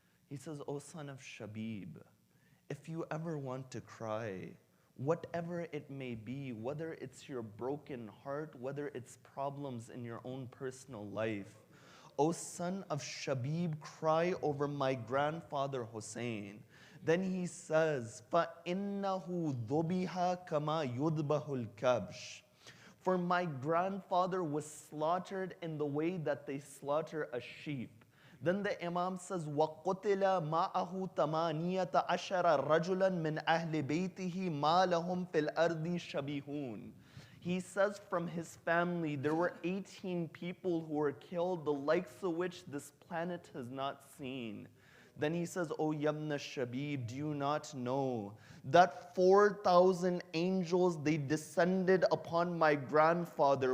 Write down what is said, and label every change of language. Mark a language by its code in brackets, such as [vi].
[en] He says, O son of Shabib, if you ever want to cry, whatever it may be, whether it's your broken heart, whether it's problems in your own personal life, O son of Shabib, cry over my grandfather Hussein. [ar] Then he says, فَإِنَّهُ ذُبِحَ كَمَا يُذْبَحُ الْكَبْشِ. [en] For my grandfather was slaughtered in the way that they slaughter a sheep. [ar] Then the Imam says, وَقُتِلَ مَعَهُ ثَمَانِيَةَ عَشَرَ رَجُلًا مِنْ أَهْلِ بَيْتِهِ مَا لَهُمْ فِي الْأَرْضِ شَبِيهُونَ. [en] He says from his family, there were 18 people who were killed, the likes of which this planet has not seen. Then he says, O Yamna Shabib, do you not know that 4,000 angels, they descended upon my grandfather.